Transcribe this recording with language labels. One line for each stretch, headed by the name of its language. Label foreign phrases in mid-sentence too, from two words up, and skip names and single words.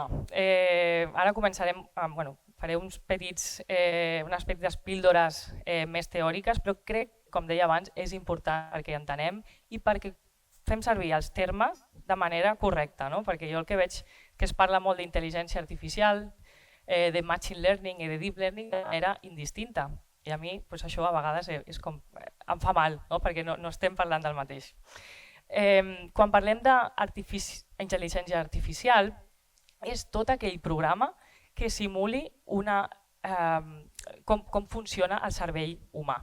Catalan: Ara començarem, faré unes petites píldores més teòriques, però crec, com deia abans, és important perquè entenem i perquè fem servir els termes de manera correcta, no? Perquè jo el que veig que es parla molt d'intel·ligència artificial, de
English: machine learning
Catalan: i de
English: deep learning
Catalan: de manera indistinta. I a mi això a vegades em fa mal, no? Perquè no estem parlant del mateix. Quan parlem d'intel·ligència artificial, és tot aquell programa que simuli com funciona el cervell humà.